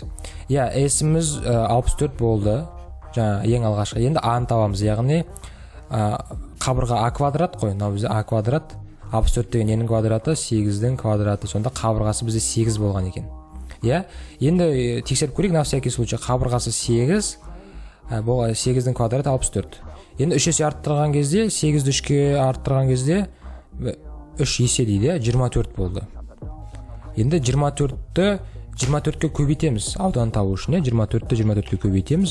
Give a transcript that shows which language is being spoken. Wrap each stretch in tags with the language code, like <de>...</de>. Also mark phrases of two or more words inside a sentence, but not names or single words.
<kk>S-іміз 64 болды. Ең алғашқы. Енді А-ны табамыз. Яғни қабырға А квадрат қой. Бізде А квадрат. 64 деген ненің квадраты? 8-дің квадраты. Сонда қабырғасы бізде 8 болған екен. Енді тексеріп көрейік,</kk> <ru>на всякий случай.</ru> <kk>Қабырғасы 8. 8-дің квадраты 64. Енді 3 есе арттырған кезде, 8-ді 3-ке арттырған кезде 3 есе дейді, 24 болды. Енді 24-ке көбейтеміз. Аудан табу үшін 24-ті 24-ке көбейтеміз.</kk>